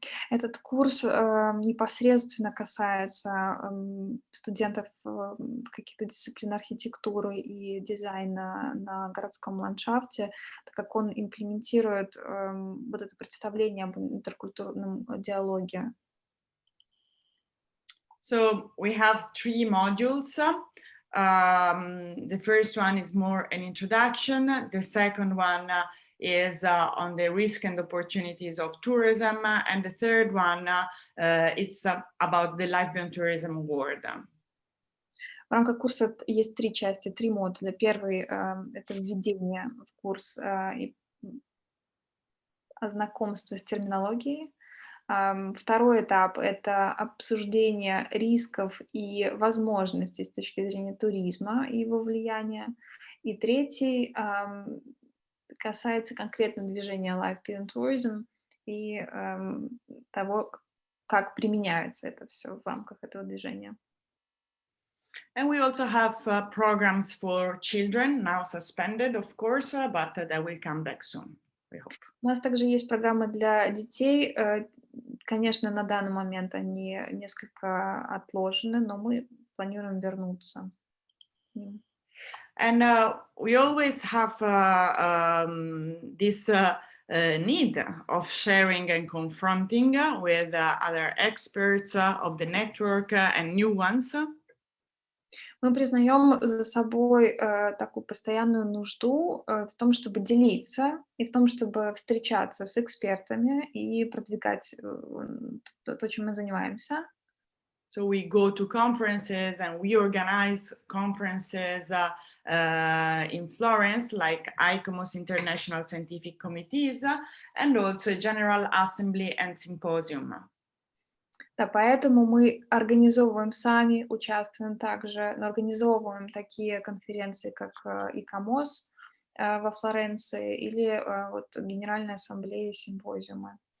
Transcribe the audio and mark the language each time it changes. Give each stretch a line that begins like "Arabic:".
Russian: Этот курс непосредственно касается студентов каких-то дисциплин архитектуры и дизайна на городском ландшафте, так как он имплементирует вот это представление об интеркультурном диалоге.
English: So we have 3 modules. The first one is more an introduction. The second one is on the risk and opportunities of tourism. And the third one, it's about the Life Beyond Tourism Award.
Russian: В рамках курса есть 3 части, 3 модуля. Первый — это введение в курс и знакомство с терминологией. Второй этап — это обсуждение рисков и возможностей с точки зрения туризма и его влияния. И третий касается конкретно движения Life Beyond Tourism и того, как применяется это все в рамках этого движения.
English: And we also have programs for children, now suspended, of course, but that will come back soon, we hope.
Russian: У нас также есть программы для детей. Конечно, на данный момент они несколько отложены, но мы планируем вернуться.
English: And we always have this need of sharing and confronting with other experts of the network and new ones.
Russian: Мы признаем за собой такую постоянную нужду в том, чтобы делиться и в том, чтобы встречаться с экспертами и продвигать то, чем мы занимаемся.
English: So we go to conferences and we organize conferences in Florence, like ICOMOS International Scientific Committees, and also General Assembly and Symposium.
Russian: Да, поэтому мы организовываем сами, участвуем также, но организовываем такие конференции, как ИКОМОС во Флоренции или вот Генеральная ассамблея, симпозиумы.